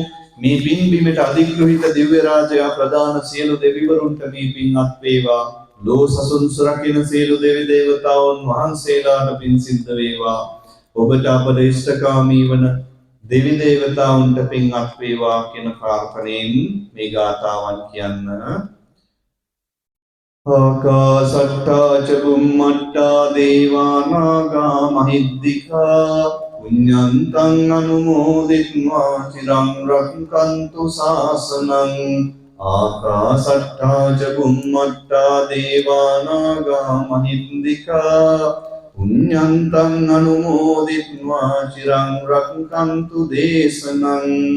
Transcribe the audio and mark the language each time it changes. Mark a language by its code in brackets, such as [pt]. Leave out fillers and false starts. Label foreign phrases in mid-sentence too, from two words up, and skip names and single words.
[si] මේ පින් බිමට අධිග්‍රහිත දිව්‍ය රාජයා ප්‍රදාන සියලු දෙවිවරුන්ට මේ පින්වත් වේවා. ලෝ සසුන් සුරකින සියලු දෙවි දේවතාවුන් වහන්සේලාට පින් සිද්ධ වේවා. ඔබට අපට ඉෂ්ඨකාමී වන දෙවි දේවතාවුන්ට පින්වත් වේවා කියන ප්‍රාර්ථනාවෙන් මේ ගාථාවන් කියන්න. [pi] ආකාසට්ටා ච බුම්මට්ටා දේවා නාග මහිද්దికා පුඤ්ඤන්තං අනුමෝදිත්වා චිරං රක්ඛන්තු ශාසනං ආකාශට්ටා ච බුම්මට්ටා දේවානාගා මහින්దికා පුඤ්ඤන්තං අනුමෝදිත්වා චිරං රක්ඛන්තු දේශනං